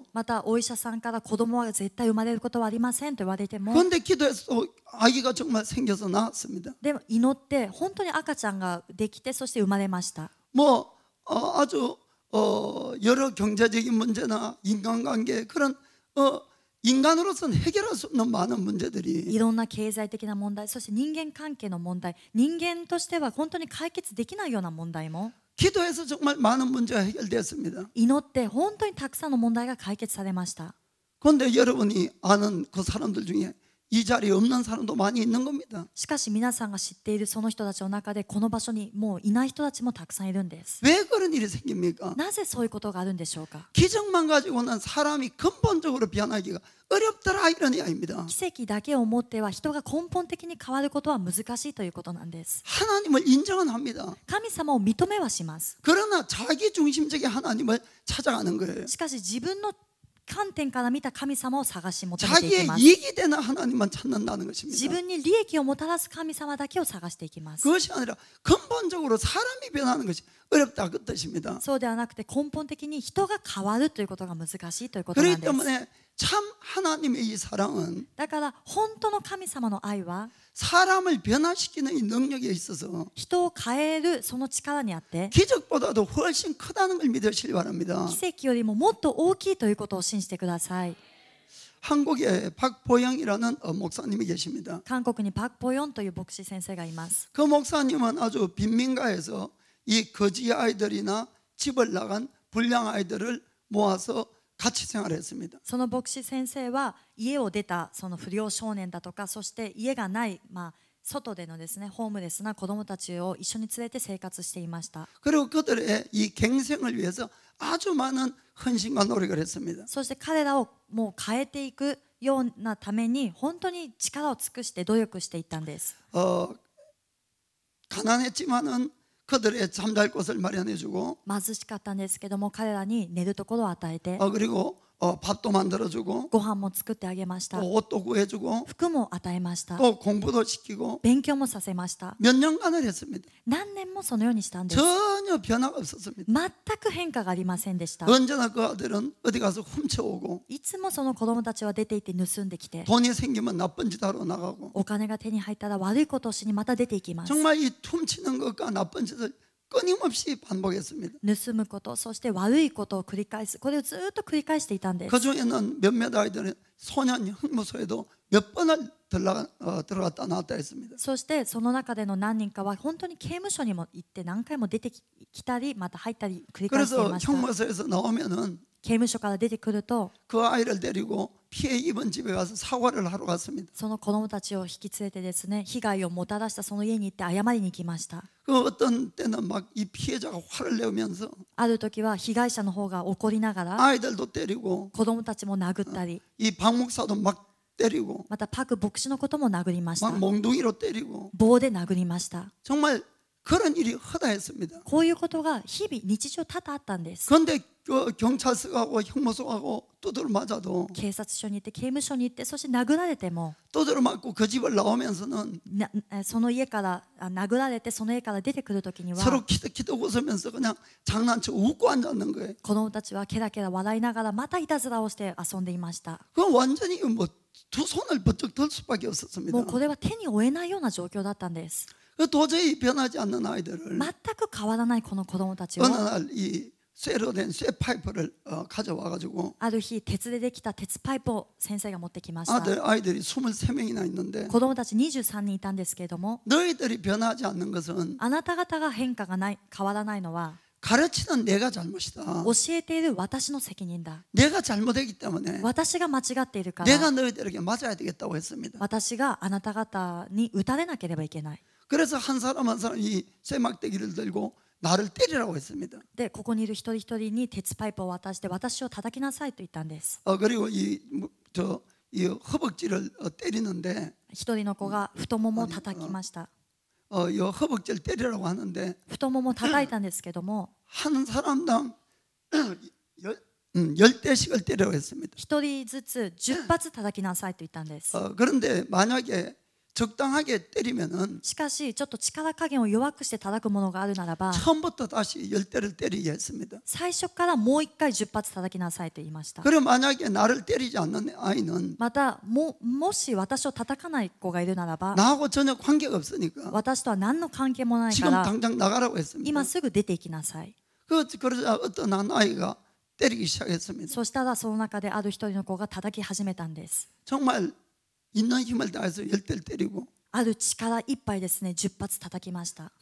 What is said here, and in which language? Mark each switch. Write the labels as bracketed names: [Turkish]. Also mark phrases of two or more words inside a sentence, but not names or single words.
[Japanese] またお医者さんから子供は絶対生まれることはありませんと言われても、 [Korean] 그런데 기도해서 또 아기가 정말 생겨서 낳았습니다. [Japanese] でも祈って本当に赤ちゃんができて、そして生まれました。 [Korean] 뭐 아주 여러 경제적인 문제나 인간관계 그런 인간으로서는 해결할 수 없는 많은 문제들이 [Japanese] いろんな経済的な問題、そして人間関係の問題、人間としては本当に解決できないような問題も [Korean] 기도해서 정말 많은 문제가 해결되었습니다. [Japanese] 祈って本当にたくさんの問題が解決されました。 [Korean] 그런데 여러분이 아는 그 사람들 중에 이 자리에 없는 사람도 많이 있는 겁니다. [Japanese] しかし皆さんが知っているその人たちの中でこの場所にもういない人たちもたくさんいるんです。 [Korean] 왜 그런 일이 생깁니까? [Japanese] なぜそういうことがあるんでしょうか。 [Korean] 기적만 가지고는 사람이 근본적으로 변하기가 어렵더라 이런 이야기입니다. [Japanese] 奇跡だけをもっては人が根本的に変わることは難しいということなんです。 [Korean] 하나님을 인정은 합니다. [Japanese] 神様を認めはします。 [Korean] 그러나 자기 중심적인 하나님을 찾아가는 거예요. [Japanese] しかし自分の観点から見た神様を探し求めていき [Korean] 자기의 [Japanese] ます。 [Korean] 이익이 되는 하나님만 찾는다는 [Japanese] 自 [Korean] 것입니다. [Japanese] 分に利益をもたらす神様だけを探していきます。 [Korean] 그것이 아니라 근본적으로 사람이 변하는 것이 어렵다 그 뜻입니다. [Japanese] そうではなくて根本的に人が変わるということが難しいということなん [Korean] 그렇기 [Japanese] です。 [Korean] 때문에 참 하나님의 이 사랑은 [Japanese] だから本当の神様の愛は [Korean] 사람을 변화시키는 이 능력에 있어서 [Japanese] 人を変えるその力にあって [Korean] 기적보다도 훨씬 크다는 걸 믿으시기 바랍니다. [Japanese] 奇跡よりももっと大きいということを信じてください。 [Korean] 한국에 박보영이라는 목사님이 계십니다. [Japanese] 韓国にパク・ポヨンという牧師先生がいます。 [Korean] 그 목사님은 아주 빈민가에서 이 거지 아이들이나 집을 나간 불량 아이들을 모아서 같이 생활했습니다. [Japanese] その牧師先生は家を出たその不良少年だとか、そして家がない、外でのですね、ホームレスな子どもたちを一緒に連れて生活していました。 [Korean] 그리고 그들의 이 갱생을 위해서 아주 많은 헌신과 노력을 했습니다. [Japanese] そして彼らをもう変えていくようなために本当に力を尽くして努力していったんです。 [Korean] 가난했지만은 그들의 잠잘 곳을 마련해주고 [Japanese] 貧しかったんですけども、彼らに寝るところを与えて、 [Korean] 그리고 밥도 만들어주고 [Japanese] ご飯も作ってあげました。 [Korean] 또 옷도 구해주고 [Japanese] 服も与えました。 [Korean] 또 공부도 시키고 [Japanese] 勉強もさせました。 [Korean] 몇 년간을 했습니다. [Japanese] 何年もそのようにしたんです。 [Korean] 전혀 변화가 없었습니다. [Japanese] 全く変化がありませんでした。 [Korean] 언제나 그 아들은 어디 가서 훔쳐오고 [Japanese] いつもその子供たちは出て行って盗んできて、 [Korean] 돈이 생기면 나쁜 짓 하러 나가고 [Japanese] お金が手に入ったら悪いことをしにまた出て行きます。 [Korean] 정말 이 훔치는 것과 나쁜 짓을 끊임없이 반복했습니다. [Japanese] 盗むこと、そして悪いことを繰り返す、これをずっと繰り返していたんです。 [Korean] 그 중에는 몇몇 아이들은 소년 형무소에도 몇 번을 들어갔다 나왔다 했습니다. [Japanese] そしてその中での何人かは本当に刑務所にも行って何回も出てきたりまた入ったり繰り返してい [Korean] 그래서 [Japanese] ました。 [Korean] 형무소에서 나오면은 [Japanese] 刑務所から出てくると [Korean] 그 아이를 데리고 피해 입은 집에 가서 사과를 하러 갔습니다. [Japanese] その子供たちを引き連れてですね、被害をもたらしたその家に行って謝りに行きました。 [Korean] 그 어떤 때는 막 이 피해자가 화를 내면서 [Japanese] ある時は被害者の方が怒りながら [Korean] 아이들도 때리고 [Japanese] 子供たちも殴ったり、 [Korean] 이 박 목사도 막 때리고 [Japanese] またパク牧師のことも殴りました。 [Korean] 막 몽둥이로 때리고 [Japanese] 棒で殴りました。 [Korean] 정말 그런 일이 허다했습니다. [Japanese] こういうことが日々日常多々あったんです。 [Korean] 그런데 그 경찰서 가고 형무소 가고 두드려 맞아도 [Japanese] 警察署に行って刑務所に行って、そして殴られても [Korean] 두드려 맞고 그 집을 나오면서는 [Japanese] その家から殴られてその家から出てくるときには [Korean] 서로 키득키득 웃으면서 그냥 장난쳐 웃고 앉았는 거예요. [Japanese] 子供たちはケラケラ笑いながらまたいたずらをして遊んでいました。 [Korean] 그 완전히 뭐 두 손을 번쩍 들 수밖에 없었습니다. [Japanese] もうこれは手に負えないような状況だったんです。 [Korean] 그 도저히 변하지 않는 아이들을 [Japanese] 全く変わらないこの子供たちを [Korean] 어느 날 이 쇠로 된 쇠 파이프를 가져와 가지고 [Japanese] ある日鉄でできた鉄パイプを先生が持ってきました。 [Korean] 아이들이 23명이나 있는데 [Japanese] 子供たち23人いたんですけれども、 [Korean] 너희들이 변하지 않는 것은 [Japanese] あなた方が変わらないのは [Korean] 가르치는 내가 잘못이다. [Japanese] 教えている私の責任だ。 [Korean] 내가 잘못했기 때문에 [Japanese] 私が間違っているか [Korean] 내가 [Japanese] ら [Korean] 너희들에게 맞아야 되겠다고 했습니다. [Japanese] 私があなた方に打たれなければいけない。 [Korean] 그래서 한 사람 한 사람 이 쇠막대기를 들고 나를 때리라고 했습니다. [Japanese] で、ここにいる一人一人に鉄パイプを渡して私を叩きなさいと言ったんです。 [Korean] 그리고 이 허벅지를 때리는데 [Japanese] 一人の子が太ももを叩きました。 [Korean] 이 허벅지를 때리라고 하는데 [Japanese] 太ももを叩いたんですけども、 [Korean] 한 사람당 10대씩을 때리라고 했습니다. [Japanese] 一人ずつ10発叩きなさいと言ったんです。 [Korean] 그런데 만약에 적당하게 때리면은 [Japanese] しかしちょっと力加減を弱くして叩くものがあるならば、 [Korean] 처음부터 다시 10대를 때리게 했습니다. [Japanese] 最初からもう一回10発叩きなさいと言いました。 [Korean] 그리고 만약에 나를 때리지 않는 아이는 [Japanese] またもし私を叩かない子がいるならば、 [Korean] 나하고 전혀 관계가 없으니까 [Japanese] 私とは何の関係もないか [Korean] 지금 [Japanese] ら [Korean] 당장 나가라고 했습니다. [Japanese] 今すぐ出て行きなさい。 [Korean] 그러자 어떤 한 아이가 때리기 시작했습니다. [Japanese] そしたらその中である一人の子が叩き始めたんです。 [Korean] 정말 있는 힘을 다해서 10대를 때리고 [Japanese] ある力いっぱいですね、10発叩きました。